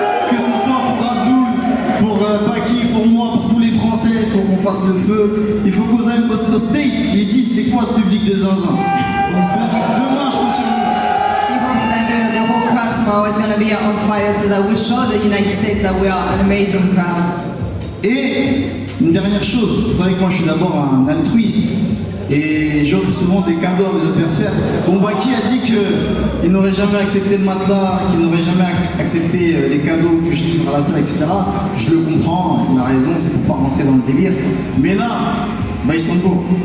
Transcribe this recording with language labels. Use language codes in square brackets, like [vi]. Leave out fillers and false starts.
[fr] Que ce soit pour Abdul, pour Baki, pour moi, pour tous les Français, il faut qu'on fasse le feu. Il faut qu'on aille au state, ils se disent c'est quoi ce public de zinzin. Donc demain, je compte sur vous. [en] The whole crowd tomorrow is going to be on fire so that we show the United States that we are an amazing crowd. [fr] Et une dernière chose, vous savez que moi je suis d'abord un altruiste et j'offre souvent des cadeaux à mes adversaires. Bon, Baki a dit qu'il n'aurait jamais accepté le matelas, qu'il n'aurait jamais accepté les cadeaux que je livre à la salle, etc. Je le comprends, il a raison, c'est pour pas rentrer dans le délire. Mais là, ils sont beaux.